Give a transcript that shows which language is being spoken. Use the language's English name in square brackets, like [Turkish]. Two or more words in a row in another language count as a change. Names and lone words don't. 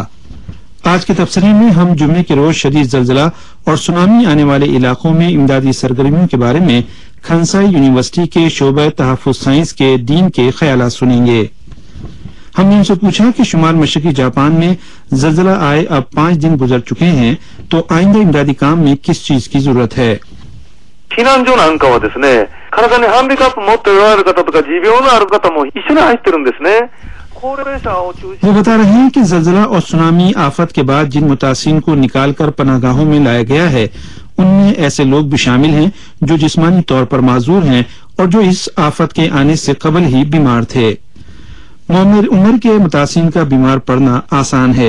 [Urdu] آج کے تبصرے میں ہم جمعے کے روز شدید زلزلہ اور سونامی آنے والے علاقوں میں امدادی سرگرمیوں کے بارے میں کھنسائی یونیورسٹی کے شعبہ تحفظ سائنس کے دین کے خیالات سنیں گے۔ ہم نے ان سے پوچھا کہ شمال مشرقی جاپان میں زلزلہ آئے اب 5 دن گزر چکے ہیں تو آئندہ امدادی کام میں کس چیز کی ضرورت ہے۔ [Japanese] 避難所なんかはですね、体にハンディカップ持っておられる方とか持病のある方も一緒に入ってるんですね。高齢者を中心。 [Urdu] وہ بتا رہے ہیں کہ زلزلہ اور سونامی آفت کے بعد جن متاثرین کو نکال کر پناہ گاہوں میں لایا گیا ہے ان میں ایسے لوگ بھی شامل ہیں جو جسمانی طور پر معذور ہیں اور جو اس آفت کے آنے سے قبل ہی بیمار تھے۔ عمر کے متاثرین کا بیمار پڑنا آسان ہے۔